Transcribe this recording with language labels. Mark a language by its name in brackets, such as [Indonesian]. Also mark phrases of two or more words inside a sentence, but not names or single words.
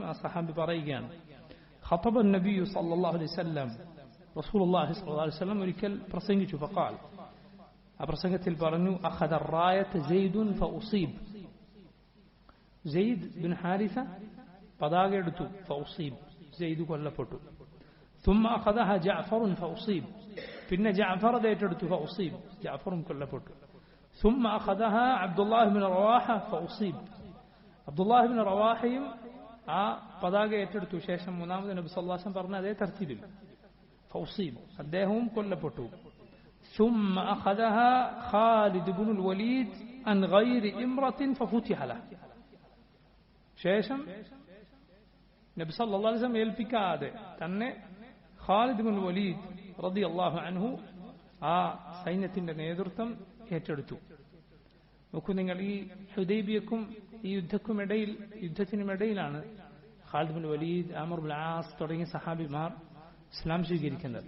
[Malayalam] ആ സഹാബി പറയുകയാണ്, [Arabic] خطب النبي صلى الله عليه وسلم، رسول الله صلى الله عليه وسلم [Malayalam] ഒരിക്കൽ പ്രസംഗിച്ചു. ഫഖാൽ, ആ പ്രസംഗത്തിൽ പറഞ്ഞു, [Arabic] أخذ الراية زيد فأصيب, [Malayalam] സെയ്ദ് ബിൻ ഹാരിസ പതാക എടുത്തു. ഫഉസീബ്, സെയ്ദ് കൊല്ലപ്പെട്ടു. [Arabic] ثم أخذها جعفر فأصيب, [Malayalam] പിന്നെ ജഅഫർ അത് ഏറ്റെടുത്തു. ഫഉസീബ്, ജഅഫറും കൊല്ലപ്പെട്ടു. [Arabic] ثم أخذها عبد الله بن رواحة فأصيب, [Malayalam] അബ്ദുല്ലാഹ് ഇബ്നു റവാഹയും ആ പതാക ഏറ്റെടുത്തു. ശേഷം മൂന്നാമത് [Arabic] النبي صلى الله عليه وسلم [Malayalam] പറഞ്ഞ അതേ തർത്തീബിൽ ഫൗസീബ്, അദ്ദേഹവും കൊല്ലപ്പെട്ടു. [Arabic] ثم أخذها خالد بن الوليد عن غير امرأة ففتح له, [Malayalam] ശേഷം [Arabic] النبي صلى الله عليه وسلم [Malayalam] ഏൽപ്പിക്കാതെ തന്നെ ഖാലിദ് ഇബ്നുൽ വലീദ് [Arabic] رضي الله عنه [Malayalam] ആ സൈന്യത്തിന്റെ നേതൃത്വം ഏറ്റെടുത്തു. നോക്കൂ നിങ്ങൾ, ഈ ഹുദൈബിയക്കും ഈ യുദ്ധത്തിനുമിടയിലാണ് ഖാലിദ് ഇബ്നുൽ വലീദ്, അമർ ഇബ്നുൽ ആസ് തുടങ്ങിയ സഹാബിമാർ ഇസ്ലാം സ്വീകരിക്കുന്നത്.